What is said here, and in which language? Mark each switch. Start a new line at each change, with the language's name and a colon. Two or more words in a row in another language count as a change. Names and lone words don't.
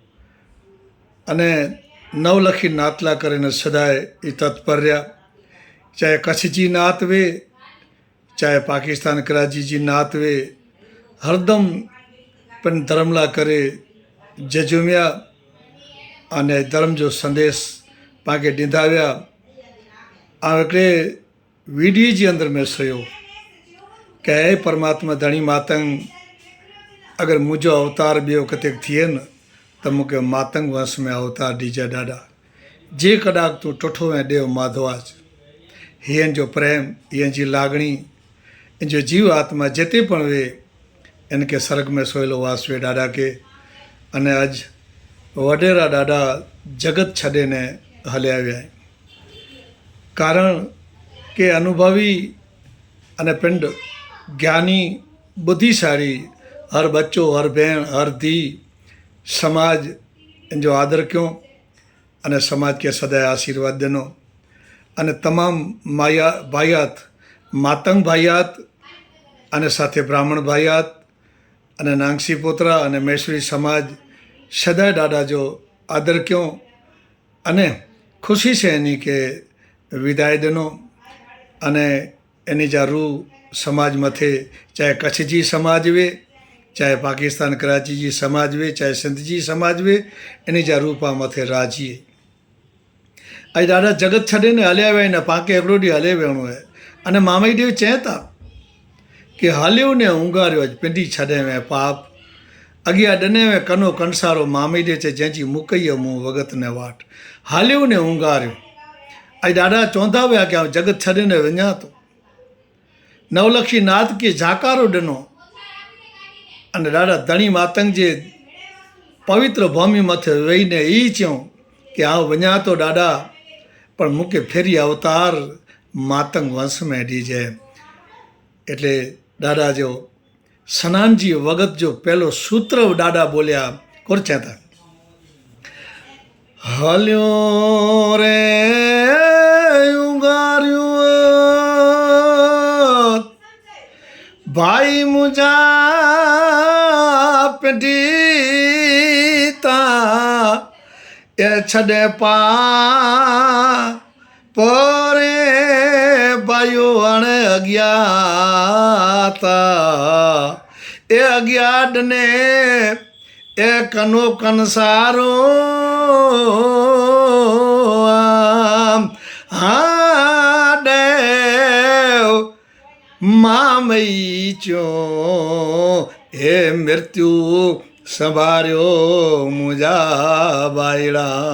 Kachhi: अने 9 लखी नातला करे सदाए ई तत्पर रहिया चाहे कच्छ जी नात वे चाहे पाकिस्तान कराची जी नात वे हरदम पिन धर्म लाइ करे जजुमिया अने धर्म जो संदेश पाके ॾींदा विया ऐं हिकिड़े वीडियो जे अंदर में सयो कि हे परमात्मा धणी मातंग अगरि मुंहिंजो अवतार ॿियो किथे थिए न त मूंखे मातंग वंश में अवतार ॾिजां ॾाढा जे कॾाक तूं टुठो ऐं ॾेव माधवाज हीअं जो प्रेम हीअं जी लाॻणी इन जो जीव आत्मा जिते पण वे इनखे स्वर्ग में सोहेलो वास वे ॾाढा के अने अॼु वॾेरा ॾाढा जगत छॾे ने हलिया विया आहिनि कारण के अनुभवी अने पिंड ज्ञानी बुद्धिशाली हर बच्चो हर भेण हर धी समाज इन जो आदर कयो अने समाज के सदाए आशीर्वाद ॾिनो अने तमामु भाइयात मातंग भाइयात अने साथे ब्राह्मण भाइयात अने नांगसी पोतरा अने मैसरी समाज सदाए ॾाढा जो आदर कयो अने ख़ुशी से इन्ही के विदाई ॾिनो अने इन जा रूह समाज मथे चाहे कच्छ जी समाज वे चाहे पाकिस्तान कराची जी समाज वे चाहे सिंध जी समाज वे इन जा रूह पा मथे राजी अॼु ॾाढा जगत छॾे ने हलिया विया आहिनि पाणखे हिकिड़ो ॾींहुं हले विहणो आहे अने मामाई देव चए था कि हलियो ने उंगारियो अॼु पिंडी छॾे में पाप अॻियां ॾिने में कनो कंसारो मामी ॾे चए जंहिंजी मुकई मुंहुं वगत ने वाट हलियो ने उंगारियो अॼु ॾाढा चवंदा विया कि जगत छॾे ने वञा थो 9 लखी नाथ खे जाकारो ॾिनो अने ॾाढा धणी मातंग जे पवित्र भूमि मथे वेही ने ई चयूं कि वञा थो ॾाढा पर मूंखे फेरी अवतार मातंग वंश में ॾिजाए એટલે ॾाढा जो सनान जी वगत जो पहलो सूत्र ॾाढा बोलिया कुर्चा था हलियो रे उंगारियो भाई मुझा पिंडीता ए छॾे पा पोरे बायो हाणे अज्ञाता ए अज्ञात ने ए कनो कंसारो हाँ देव मामई चो हे मृत्यु संभारियो मुझा बाईड़ा